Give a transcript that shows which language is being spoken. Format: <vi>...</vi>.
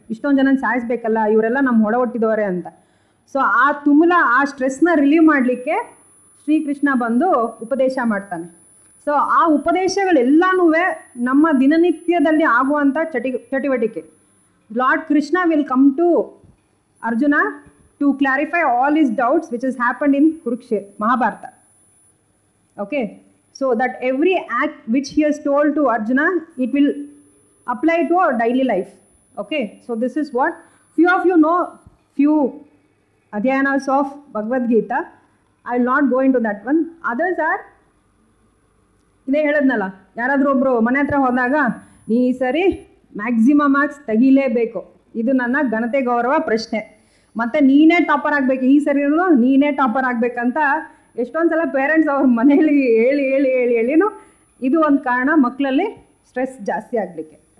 <kn>ಇಷ್ಟೊಂದು ಜನ ಸಾಯಿಸ್ಬೇಕಲ್ಲ, ಇವರೆಲ್ಲ ನಮ್ಮ ಹೊಟ್ಟೋಟ್ಟಿದವರೇ ಅಂತ. ಸೊ ಆ ಸ್ಟ್ರೆಸ್ನ ರಿಲೀವ್ ಮಾಡಲಿಕ್ಕೆ ಶ್ರೀಕೃಷ್ಣ ಬಂದು ಉಪದೇಶ ಮಾಡ್ತಾನೆ. ಸೊ ಆ ಉಪದೇಶಗಳೆಲ್ಲನೂ ನಮ್ಮ ದಿನನಿತ್ಯದಲ್ಲಿ ಆಗುವಂಥ ಚಟುವಟಿಕೆ.</kn> <en>Lord Krishna will come to Arjuna to clarify all his doubts which is happened in Kurukshetra, Mahabharata. Okay, so that every act which he has told to Arjuna, it will apply to our daily life. Okay, so this is what few of you know, few adhyanas of Bhagavad Gita. I will not go into that one. Others are,</en> <kn>ಇದೇ ಹೇಳಿದ್ನಲ್ಲ, ಯಾರಾದರೂ ಒಬ್ಬರು ಮನೆ ಹತ್ರ ಹೋದಾಗ ನೀ ಈ ಸರಿ ಮ್ಯಾಕ್ಸಿಮಮ್ ಮಾರ್ಕ್ಸ್ ತೆಗಿಲೇಬೇಕು, ಇದು ನನ್ನ ಘನತೆ ಗೌರವ ಪ್ರಶ್ನೆ, ಮತ್ತು ನೀನೇ ಟಾಪರ್ ಆಗಬೇಕು, ಈ ಸರಿನೂ ನೀನೇ ಟಾಪರ್ ಆಗಬೇಕಂತ ಎಷ್ಟೊಂದು ಸಲ ಪೇರೆಂಟ್ಸ್ ಅವ್ರ ಮನೇಲಿ ಹೇಳಿನೂ ಇದು ಒಂದು ಕಾರಣ ಮಕ್ಕಳಲ್ಲಿ ಸ್ಟ್ರೆಸ್ ಜಾಸ್ತಿ ಆಗಲಿಕ್ಕೆ.</kn>